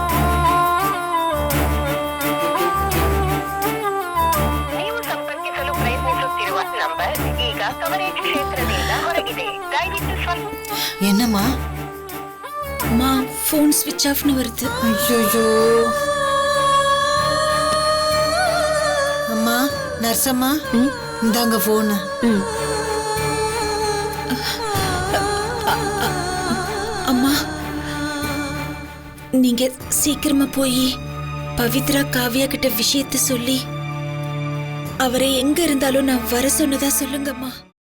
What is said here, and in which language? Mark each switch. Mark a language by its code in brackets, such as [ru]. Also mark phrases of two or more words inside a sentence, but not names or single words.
[kn] ನೀವು ಸಂಪರ್ಕಿಸಲು ಪ್ರಯತ್ನಿಸುತ್ತಿರುವ ನಂಬರ್ ಈಗ ಕವರೇಜ್ ಕ್ಷೇತ್ರದಿಂದ ಹೊರಗಿದೆ. ದಯವಿಟ್ಟು ಸ್ವಲ್ಪ. [ta] என்னம்மா? அம்மா, போன் [en] switch off-னு [ta] வருது. ஐயோ. அம்மா, நர்சம்மா, இந்தாங்க போன். அம்மா, நீங்க சீக்கிரமா போய் பவித்ரா காவ்யா கிட்ட விஷயத்த சொல்லி அவரை எங்க இருந்தாலும் நான் வர சொன்னதா சொல்லுங்கம்மா.